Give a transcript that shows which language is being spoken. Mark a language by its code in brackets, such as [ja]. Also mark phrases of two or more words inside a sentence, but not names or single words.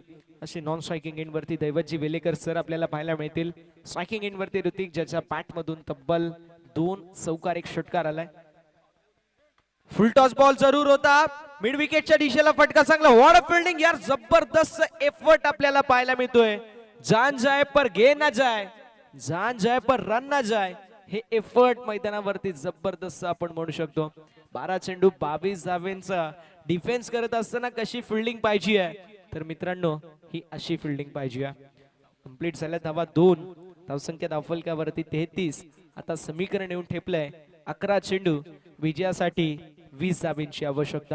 [mr] अशी [en] non striking end [mr] वरती दैवतजी वेलेकर सर आपल्याला पाहायला मिळतील. [en] striking end [mr] वरती ऋतिक ज्याच्या बॅट मधून तब्बल 2 चौकार 1 षटकार आलाय. [en] full toss ball [mr] जरूर होता, मिड विकेटच्या दिशेला फटका चांगला. [en] what a fielding [mr] यार, जबरदस्त एफर्ट आपल्याला पाहायला मिळतोय. [hi] जान जाए पर गे ना जाए, जान जाए पर रन ना जाए, [mr] हे एफर्ट मैदानावरती जबरदस्त आपण म्हणू शकतो. 12 चेंडू 22 धावेंचा डिफेन्स करत असताना कशी फिल्डिंग पाहिजे आहे तर मित्रांनो ही अशी फिल्डिंग पाहिजे आहे. कंप्लीट झाल्या धावा 2, धावसंख्या धावफलकावरती 33. आता समीकरण येऊन ठेपलंय 11 चेंडू विजयासाठी 20 धावेंची आवश्यकता.